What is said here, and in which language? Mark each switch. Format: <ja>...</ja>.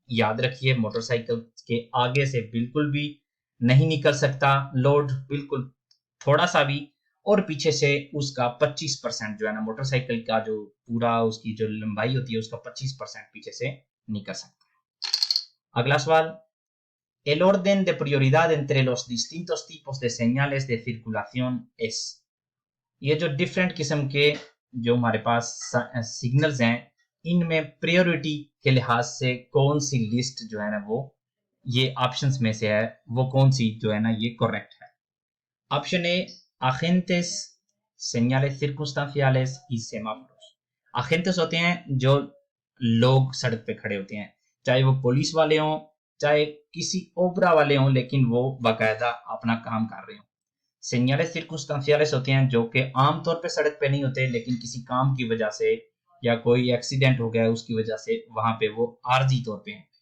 <hi>याद रखिए मोटरसाइकिल के आगे से बिल्कुल भी नहीं निकल सकता लोड, बिल्कुल थोड़ा सा भी, और पीछे से उसका 25% जो है ना, मोटरसाइकिल का जो पूरा उसकी जो लंबाई होती है उसका 25% पीछे से निकल सकता है। अगला सवाल,</hi> <es>el orden de prioridad entre los distintos tipos de señales de circulación es।</es> <hi>ये जो डिफरेंट किस्म के जो हमारे पास सिग्नल्स हैं, इनमें प्रायोरिटी के लिहाज से कौन सी लिस्ट जो है ना वो ये ऑप्शंस में से है, वो कौन सी जो है ना ये करेक्ट है। Option A,</hi> <es>agentes, señales circunstanciales y semáforos।</es> <hi>agentes होते हैं जो लोग सड़क पे खड़े होते हैं, चाहे वो पुलिस वाले हों, चाहे किसी ओबरा वाले हों, लेकिन वो बाकायदा अपना काम कर रहे हों। señales circunstanciales होते हैं जो कि आमतौर पे सड़क पे नहीं होते, लेकिन किसी काम की वजह से या कोई एक्सीडेंट हो गया उसकी वजह से वहां पे वो आर्जी तौर पे हैं।</hi>